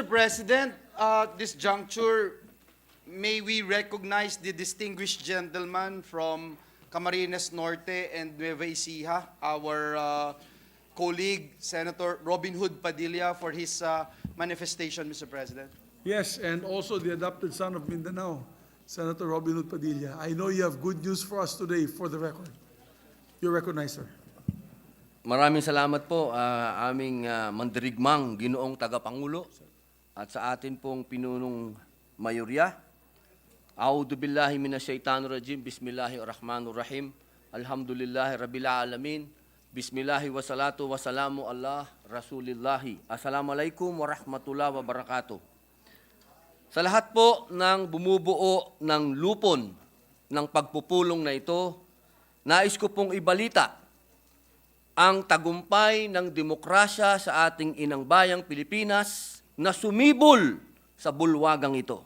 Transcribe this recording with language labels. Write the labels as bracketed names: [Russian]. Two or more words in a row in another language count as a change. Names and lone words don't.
[English] President, at this juncture, may we recognize the distinguished gentleman from Camarines Norte and Nueva Ecija, our colleague, Senator Robin Hood Padilla, for his manifestation, Mr. President. Yes, and also the adopted son of Mindanao, Senator Robin Hood Padilla. I know you have good news for us today, for the record. You're recognized, sir. [Filipino] Maraming salamat po, aming mandirigmang ginoong tagapangulo at sa atin pong pinunong mayorya. [Arabic] أعوذ بالله من الشيطان الرجيم بسم الله الرحمن الرحيم. الحمد لله رب العالمين بسم الله والصلاة والسلام على رسول الله. السلام عليكم ورحمة الله وبركاته. [Filipino] Sa lahat po ng bumubuo ng lupon ng pagpupulong na ito, nais ko pong ibalita ang tagumpay ng demokrasya sa ating inang bayang Pilipinas na sumibol sa bulwagang ito.